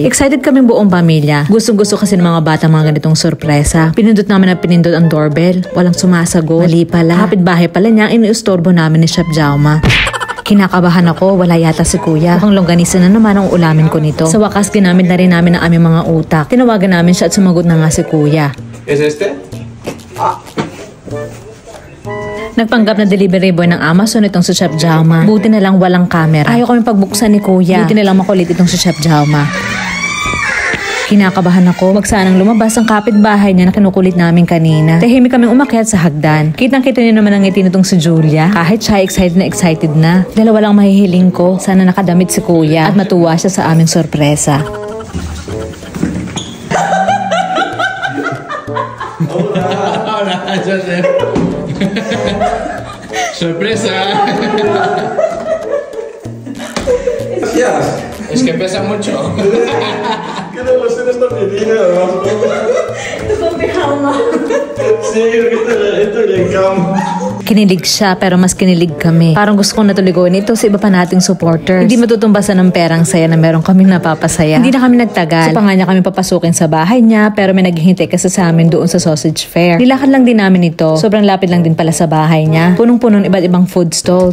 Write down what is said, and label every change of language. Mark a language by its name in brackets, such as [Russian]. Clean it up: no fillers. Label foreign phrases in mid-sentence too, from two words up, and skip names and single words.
[Filipino] Excited kaming buong pamilya. Gustong-gusto kasi ng mga bata mga ganitong sorpresa. Pinindot namin na pinindot ang doorbell. Walang sumasagot. Mali pala. Kapitbahay pala niya, iniustorbo namin ni Chef Jaume. Kinakabahan ako, wala yata si kuya. Mukhang longganisa na naman ang ulamin ko nito. Sa wakas, ginamit na rin namin ang aming mga utak. Tinawagan namin siya at sumagot na nga si kuya. [Spanish] ¿Es este? Ah. [Filipino] Nagpanggap na delivery boy ng Amazon itong si Chef Jaume. Buti na lang walang camera. Ayaw kami pagbuksan ni kuya. Buti na lang makulit itong si Chef Jaume. Kinakabahan ako. Wag sanang lumabas ang kapitbahay niya na kinukulit namin kanina. Tahimik kaming umakyat sa hagdan. Kitang-kita niyo naman ang ngiti nitong si Julia. Kahit siya excited na. Dalawa lang mahihiling ko. Sana nakadamit si kuya at matuwa siya sa aming sorpresa. [Spanish] Hola, Joseph. Sorpresa. Gracias. Es que pesa mucho. ¿Qué le gusta esta piscina? Sí, esto le encanta. [Filipino] Kinilig siya pero mas kinilig kami. Parang gusto kong natuligoin ito sa iba pa nating supporters. Hindi matutumbasan ng perang saya na meron kaming napapasaya. Hindi na kami nagtagal. Sa pa nga niya kami papasukin sa bahay niya pero may naghihintay kasi sa amin doon sa sausage fair. Nilakad lang din namin ito. Sobrang lapit lang din pala sa bahay niya. Punong-punong iba't ibang food stalls.